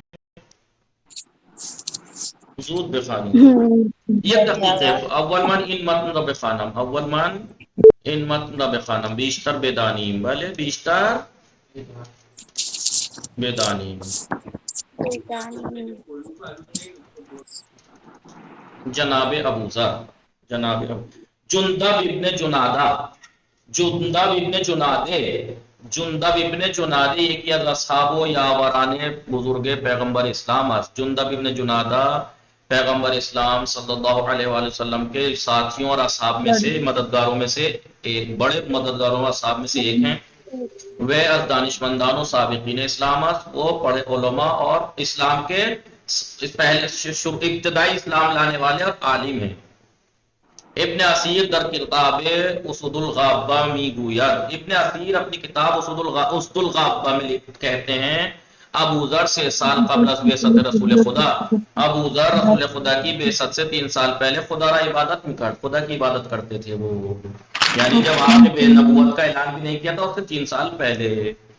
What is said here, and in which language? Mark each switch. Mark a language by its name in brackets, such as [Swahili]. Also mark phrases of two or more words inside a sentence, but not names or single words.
[Persian] زود بخوانید یک دقیقه اول من این متن را بخوانم بیشتر بدانیم بله بیشتر بدانیم جناب ابو ذر جندب ابن جنادہ جندب ابن جنادہ یکی از اصحاب و یاوران بزرگ پیغمبر اسلام است. [Urdu] جندب ابن جنادہ پیغمبر اسلام [Arabic] صلی اللہ علیہ وآلہ وسلم [Urdu] کے ساتھیوں اور اصحاب میں سے مددگاروں میں سے ایک بڑے مددگاروں اور اصحاب میں سے ایک ہیں. [Persian] وہ از دانشمندان و سابقین اسلام است. [Urdu] وہ پڑھے علماء اور اسلام کے پہلے ابتدائی اسلام لانے والے اور عالم ہیں. [Persian] ابن اسیر در کتاب اسد الغابہ می گوید. [Urdu] ابن اسیر اپنی کتاب اسد الغابہ میں کہتے ہیں ابو ذر [Persian] 6 سال قبل از بعثت رسول خدا. [Urdu] ابو ذر رسول خدا کی بعثت سے 3 سال پہلے خدا کی عبادت کرتے تھے. وہ یعنی جب آپ نے بے نبوت کا اعلان بھی نہیں کیا تھا اس سے 3 سال پہلے.